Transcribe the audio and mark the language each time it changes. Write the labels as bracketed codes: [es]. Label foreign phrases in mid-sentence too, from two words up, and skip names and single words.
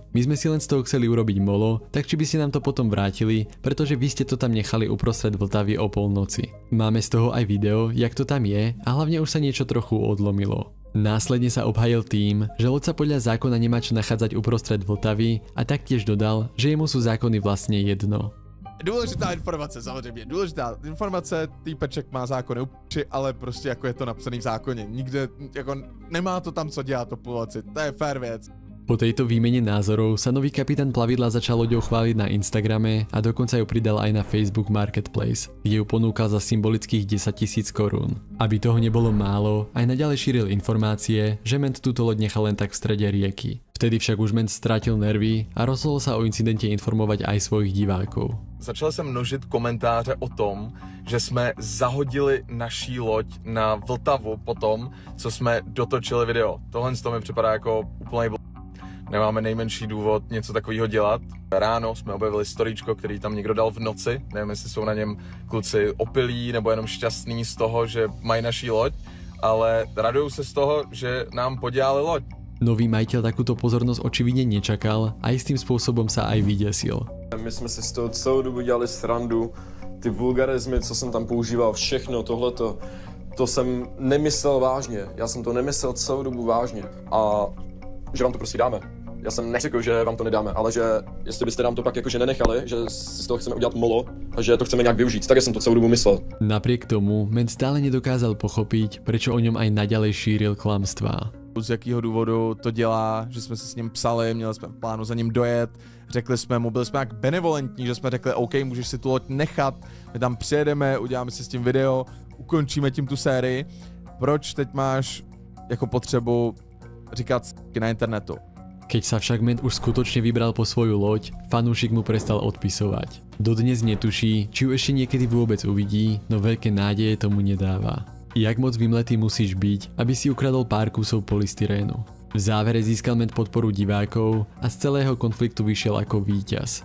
[sk] My sme si len z toho chceli urobiť molo, tak či by ste nám to potom vrátili, pretože vy ste to tam nechali uprostred Vltavy o polnoci. Máme z toho aj video, jak to tam je a hlavne už sa niečo trochu odlomilo. Následne sa obhajil tým, že loď sa podľa zákona nemá čo nachádzať uprostred Vltavy a taktiež dodal, že jemu sú zákony vlastne jedno. [cs] Důležitá informace, samozřejmě, důležitá informace, týpeček má zákony upři, ale prostě jako je to napsaný v zákoně, nikde, jako nemá to tam co dělat, to populaci, to je fair věc. [sk] Po tejto výmene názorov sa nový kapitán plavidla začal loďou chváliť na Instagrame a dokonca ju pridal aj na Facebook Marketplace, kde ju ponúkal za symbolických 10 000 korún. Aby toho nebolo málo, aj naďalej šíril informácie, že Ment túto loď nechal len tak v strede rieky. Vtedy však už Ment strátil nervy a rozhodol sa o incidente informovať aj svojich divákov. [cs] Začal jsem množit komentáře o tom, že jsme zahodili naší loď na Vltavu po tom, co jsme dotočili video. Tohle mi připadá jako úplný Nemáme nejmenší důvod něco takového dělat. Ráno jsme objevili storíčko, který tam někdo dal v noci. Nevím, jestli jsou na něm kluci opilí nebo jenom šťastní z toho, že mají naší loď, ale radujú se z toho, že nám podělali loď. [sk] Nový majiteľ takúto pozornosť očividne nečakal a istým spôsobom sa aj vydesil. [cs] My jsme si z toho celou dobu dělali srandu, ty vulgarizmy, co jsem tam používal, všechno tohleto, to jsem nemyslel vážně. Já jsem to nemyslel celou dobu vážně a že vám to prostě dáme. Já jsem neřekl, že vám to nedáme, ale že jestli byste nám to pak jakože nenechali, že si z toho chceme udělat molo a že to chceme nějak využít. Tak jsem to celou dobu myslel. [sk] Napriek tomu Ment stále nedokázal pochopiť, prečo o ňom aj naďalej šíril klamstvá. [cs] Z jakého důvodu to dělá, že jsme se s ním psali, měli jsme v plánu za ním dojet, řekli jsme mu, byli jsme jak benevolentní, že jsme řekli, OK, můžeš si tu loď nechat, my tam přijedeme, uděláme si s tím video, ukončíme tím tu sérii. Proč teď máš jako potřebu říkat na internetu? [sk] Keď sa však Ment už skutočne vybral po svoju loď, fanúšik mu prestal odpisovať. Dodnes netuší, či ju ešte niekedy vôbec uvidí, no veľké nádeje tomu nedáva. Jak moc vymletý musíš byť, aby si ukradol pár kusov polystyrénu? V závere získal Ment podporu divákov a z celého konfliktu vyšiel ako víťaz.